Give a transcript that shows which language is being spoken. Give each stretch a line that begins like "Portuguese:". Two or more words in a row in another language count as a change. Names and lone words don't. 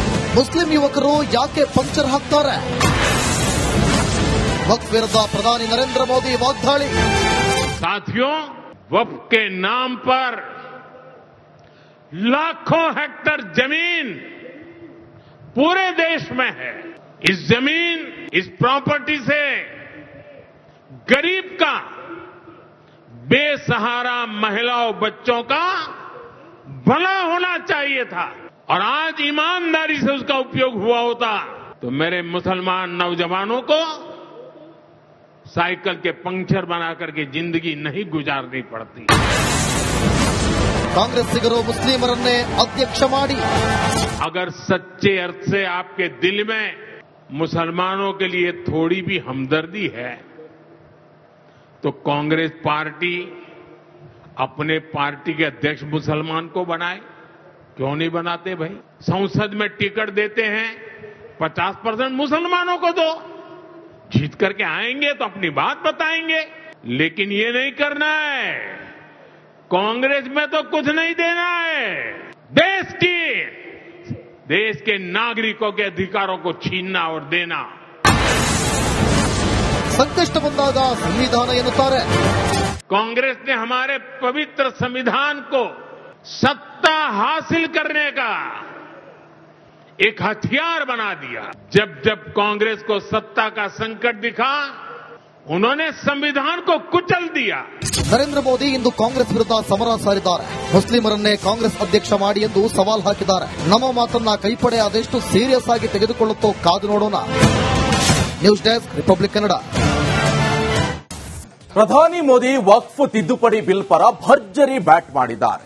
Kannada: ಮುಸ್ಲಿಂ ಯುವಕರು ಯಾಕೆ ಪಂಕ್ಚರ್ ಹಾಕ್ತಾರೆ? ವಕ್ಫ್ ವಿರುದ್ಧ ಪ್ರಧಾನಿ ನರೇಂದ್ರ ಮೋದಿ ವಾಗ್ದಾಳಿ.
Hindi: साथियों, वक्फ के नाम पर लाखों हेक्टर जमीन पूरे देश में है. इस जमीन, इस प्रॉपर्टी से गरीब का, बेसहारा महिलाओं बच्चों का भला होना चाहिए था. और आज ईमानदारी से उसका उपयोग हुआ होता तो मेरे मुसलमान नौजवानों को साइकिल के पंक्चर बना करके जिंदगी नहीं गुजारनी पड़ती.
Kannada: ಕಾಂಗ್ರೆಸ್ಸಿಗರು ಮುಸ್ಲಿಮರನ್ನೇ ಅಧ್ಯಕ್ಷ ಮಾಡಿ.
Hindi: अगर सच्चे अर्थ से आपके दिल में मुसलमानों के लिए थोड़ी भी हमदर्दी है तो कांग्रेस पार्टी अपने पार्टी के अध्यक्ष मुसलमान को बनाए. क्यों नहीं बनाते भाई? संसद में टिकट देते हैं, 50% मुसलमानों को दो. जीत करके आएंगे तो अपनी बात बताएंगे. लेकिन ये नहीं करना है. कांग्रेस में तो कुछ नहीं देना है. देश के नागरिकों के अधिकारों को छीनना और देना.
Kannada: ಸಂಕಷ್ಟ ಬಂದಾಗ ಸಂವಿಧಾನ ಎನ್ನುತ್ತಾರೆ.
Hindi: कांग्रेस ने हमारे पवित्र संविधान को सत्ता हासिल करने का एक हथियार बना दिया. जब जब कांग्रेस को सत्ता का संकट दिखा, उन्होंने संविधान को कुचल दिया.
Kannada: ನರೇಂದ್ರ ಮೋದಿ ಇಂದು ಕಾಂಗ್ರೆಸ್ ವಿರುದ್ಧ ಸಮರ ಸಾರಿದ್ದಾರೆ. ಮುಸ್ಲಿಮರನ್ನೇ ಕಾಂಗ್ರೆಸ್ ಅಧ್ಯಕ್ಷ ಮಾಡಿ ಎಂದು ಸವಾಲ್ ಹಾಕಿದ್ದಾರೆ. ನಮ್ಮ ಮಾತನ್ನ ಕೈಪಡೆ ಅದೆಷ್ಟು ಸೀರಿಯಸ್ ಆಗಿ ತೆಗೆದುಕೊಳ್ಳುತ್ತೋ ಕಾದು ನೋಡೋಣ. ನ್ಯೂಸ್ ಡೆಸ್ಕ್, ರಿಪಬ್ಲಿಕ್ ಕನ್ನಡ. ಪ್ರಧಾನಿ ಮೋದಿ ವಕ್ಫ್ ತಿದ್ದುಪಡಿ ಬಿಲ್ ಪರ ಭರ್ಜರಿ ಬ್ಯಾಟ್ ಮಾಡಿದ್ದಾರೆ.